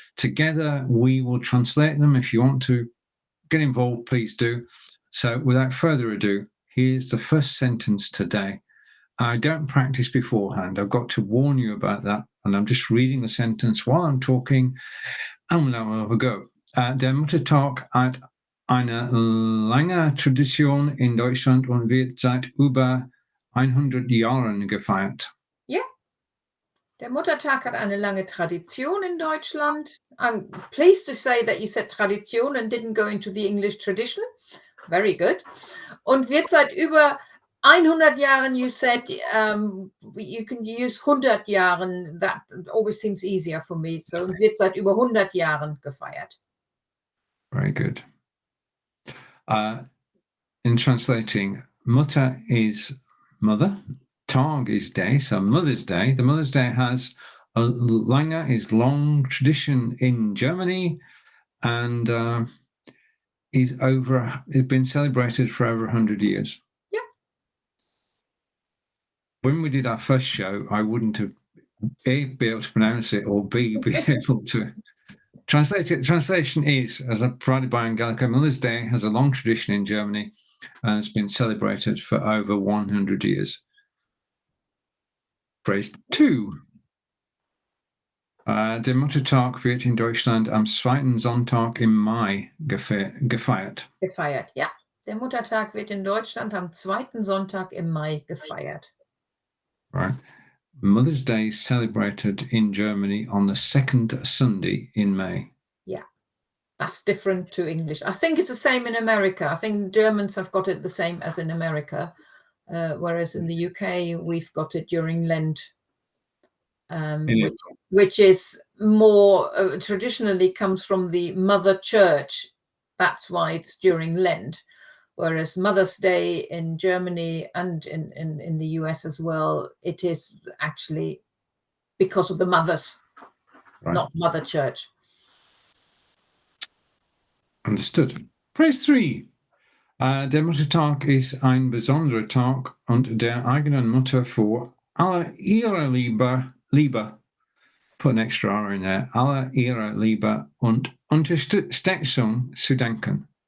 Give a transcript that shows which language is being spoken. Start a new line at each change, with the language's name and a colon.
English: Together, we will translate them. If you want to get involved, please do. So without further ado, here's the first sentence today. I don't practice beforehand. I've got to warn you about that. And I'm just reading the sentence while I'm talking. And now we'll have a go.
German: Der Muttertag hat eine lange Tradition in Deutschland und wird seit über 100 Jahren gefeiert. Ja, der Muttertag hat eine lange Tradition in Deutschland.
English: I'm pleased to say that you said Tradition and didn't go into the English tradition. Very good.
German: Und wird seit über 100 Jahren,
English: you said, you can use
German: 100 Jahren.
English: That always seems easier for me.
German: So wird seit über 100 Jahren gefeiert.
English: Very good. In translating, Mutter is mother, Tag is day, so Mother's Day. The Mother's Day has a lange is long tradition in Germany, and it's been celebrated for over 100 years. Yeah. When we did our first show, I wouldn't have A, be able to pronounce it, or B, be able to translate it. Translation is, as provided by Angelika, Mother's Day has a long tradition in Germany and has been celebrated for over 100 years. Phrase 2.
German: Der Muttertag wird in Deutschland am zweiten Sonntag im Mai gefeiert. Gefeiert, ja. Der Muttertag wird in Deutschland am zweiten Sonntag im Mai gefeiert.
English: Right. Mother's Day is celebrated in Germany on the second Sunday in May. Yeah, that's different to English. I think it's the same in America. I think Germans have got it the same as in America, whereas in the UK we've got it during Lent, which is more traditionally comes from the Mother Church. That's why it's during Lent. Whereas Mother's Day in Germany and in the US as well, it is actually because of the mothers, right. Not Mother Church. Understood. Phrase 3.
German: Der Muttertag ist ein besonderer Tag und der eigenen Mutter für alle ihre Liebe,
English: put an extra R in there,
German: alle ihre Liebe und Unterstützung zu danken.